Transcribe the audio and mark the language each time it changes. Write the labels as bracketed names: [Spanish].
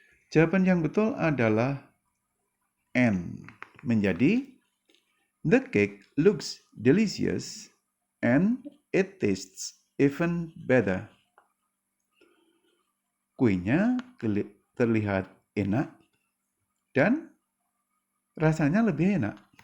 [Indonesian] Jawaban yang betul adalah N. Menjadi, [English] the cake looks delicious and it tastes even better. [Indonesian] Kuenya terlihat enak dan rasanya lebih enak.